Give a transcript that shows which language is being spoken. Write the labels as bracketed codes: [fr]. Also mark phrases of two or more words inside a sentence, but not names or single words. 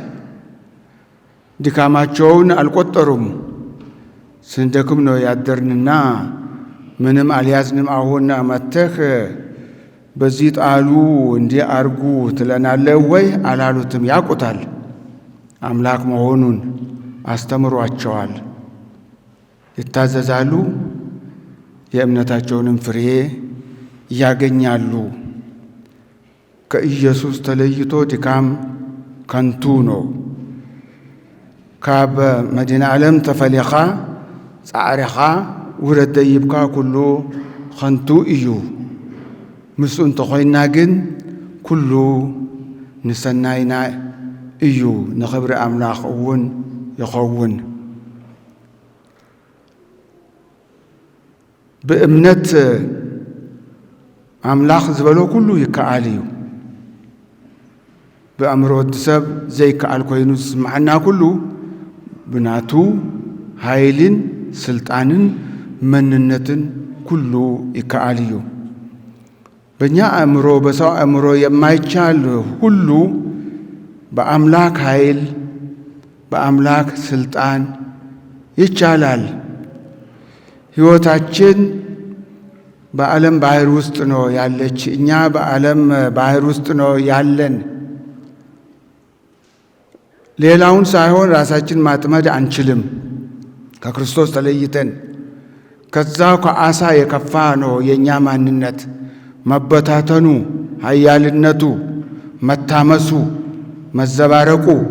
[am] ድካማቸውን አልቆጠሩም። ስንደክም ነው ያደርንና ምንም አልያዝንም፣ አሁን መጥተህ በዚህ ጣሉ እንዲህ አርጉ ትለናለህ ወይ አላሉትም። ያውቁታል፣ አምላክ መሆኑን አስተምሯቸዋል። ይታዘዛሉ፣ የእምነታቸውንም ፍሬ ያገኛሉ። ከኢየሱስ ተለይቶ ድካም ከንቱ ነው። [ti] ካብ መዲና ዓለም ተፈሊኻ ጻዕሪኻ ውረድ ደይብካ ኩሉ ከንቱ እዩ። ምስኡ እንተኾይና ግን ኩሉ ንሰናይና እዩ፣ ንኽብሪ ኣምላኽ እውን ይኸውን። ብእምነት ኣምላኽ ዝበሎ ኩሉ ይከኣል እዩ። ብኣእምሮ ወዲ ሰብ ዘይከኣል ኮይኑ ዝስምዓና ኩሉ ብናቱ ኃይልን ስልጣንን መንነትን ኩሉ ይከኣል እዩ። [am] በእኛ አእምሮ በሰው አእምሮ የማይቻል ሁሉ በአምላክ ኃይል በአምላክ ስልጣን ይቻላል። ሕይወታችን በዓለም ባህር ውስጥ ነው ያለች። እኛ በዓለም ባህር ውስጥ ነው ያለን። ሌላውን ሳይሆን ራሳችን ማጥመድ አንችልም። ከክርስቶስ ተለይተን ከዛው ከአሳ የከፋ ነው የኛ ማንነት። መበታተኑ፣ ኃያልነቱ፣ መታመሱ፣ መዘባረቁ።